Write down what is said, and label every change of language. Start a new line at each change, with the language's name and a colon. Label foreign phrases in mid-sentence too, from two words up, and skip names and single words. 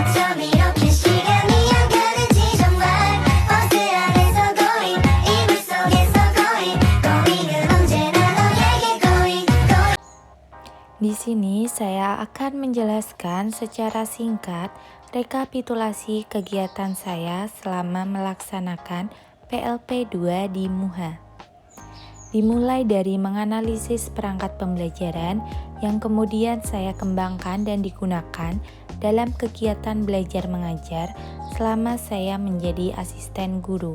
Korean: 밤 이렇게 시간이 안 가는지 정말 버스 안에서 going 이불 속에서 going 은 언제나 너에게 going.
Indonesian: Di sini saya akan menjelaskan secara singkat rekapitulasi kegiatan saya selama melaksanakan PLP2 di MUHA. Dimulai dari menganalisis perangkat pembelajaran yang kemudian saya kembangkan dan digunakan dalam kegiatan belajar mengajar selama saya menjadi asisten guru.